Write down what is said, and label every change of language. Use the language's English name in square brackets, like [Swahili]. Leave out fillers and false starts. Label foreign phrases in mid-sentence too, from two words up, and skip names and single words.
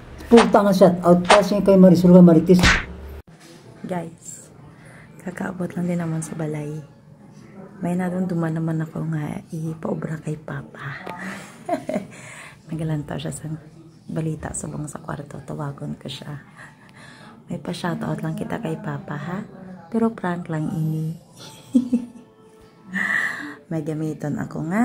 [Hiligaynon] Puta nga [English] shout out [Hiligaynon] kasi kay Marisol nga Marites. Guys, kakaabot lang din naman sa balay. May nadumduman naman ako nga ipaobra kay Papa. Nagalantaw siya sa balita subong sa kwarto. Tawagon ko siya. May pa-shoutout lang kita kay Papa ha. Pero prank lang ini. May gamiton ako nga.